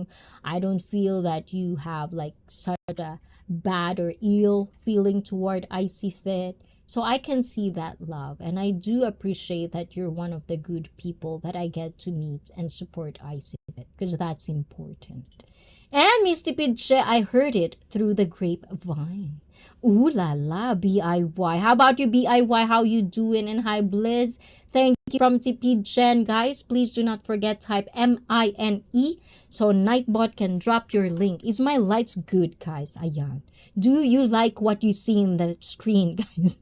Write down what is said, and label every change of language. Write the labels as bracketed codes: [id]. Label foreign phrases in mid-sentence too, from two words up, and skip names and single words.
[en] I don't feel that you have, like, such a bad or ill feeling toward ICEE. So I can see that love, and I do appreciate that you're one of the good people that I get to meet and support ICEE because that's important. And Miss Tipidche, I heard it through the grapevine. Ooh la la, BIY. How about you, BIY? How you doing? And hi, Blizz. Thank you from Tipidchen. Guys, please do not forget type MINE so Nightbot can drop your link. Is my lights good, guys? Ayan. Do you like what you see in the screen, guys?